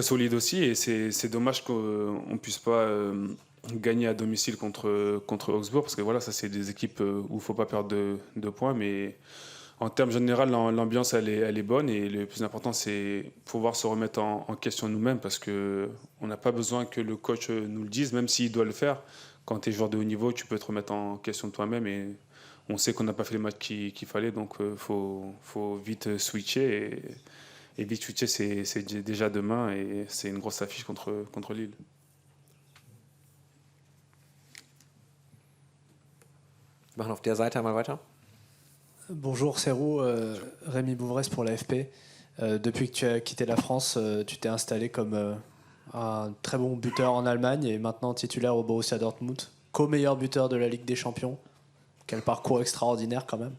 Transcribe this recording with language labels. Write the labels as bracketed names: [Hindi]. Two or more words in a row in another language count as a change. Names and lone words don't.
[French] Et c'est dommage qu'on ne puisse pas gagner à domicile contre Augsbourg, parce que voilà, ça c'est des équipes où il ne faut pas perdre de points, mais en termes généraux, l'ambiance elle est bonne et le plus important c'est pouvoir se remettre en question nous-mêmes parce qu'on n'a pas besoin que le coach nous le dise, même s'il doit le faire. Quand tu es joueur de haut niveau, tu peux te remettre en question de toi-même et on sait qu'on n'a pas fait les matchs qu'il fallait, donc faut vite switcher et vite switcher c'est déjà demain et c'est une grosse affiche contre Lille. [German] Wir machen auf der Seite einmal weiter. [French] Bonjour Serrou, Rémi Bouvresse pour l'AFP. Depuis que tu as quitté la France, tu t'es installé comme un très bon buteur en Allemagne et maintenant titulaire au Borussia Dortmund, co-meilleur buteur de la Ligue des Champions. Quel parcours extraordinaire quand même.